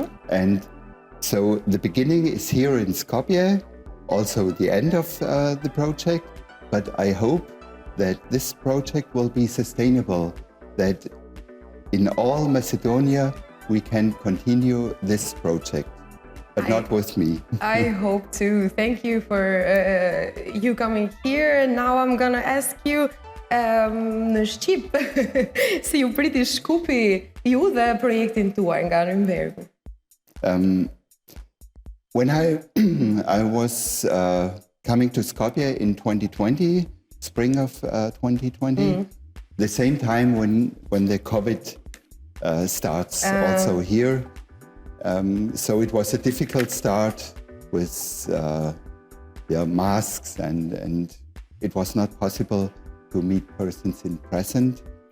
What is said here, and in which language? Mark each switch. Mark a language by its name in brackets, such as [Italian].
[English] And so the beginning is here in Skopje, also the end of the project, but I hope that this project will be sustainable, that in all Macedonia we can continue this project, but not with me. I hope to. Thank you for you coming here. Now I'm gonna ask you [Albanian] në Shqip, si ju priti Shkupi ju dhe projektin tuaj nga Nürnbergu? [English] When I was coming to Skopje in 2020, spring of 2020, the same time when the COVID starts also here. So it was a difficult start with masks and it was not possible to meet persons in present.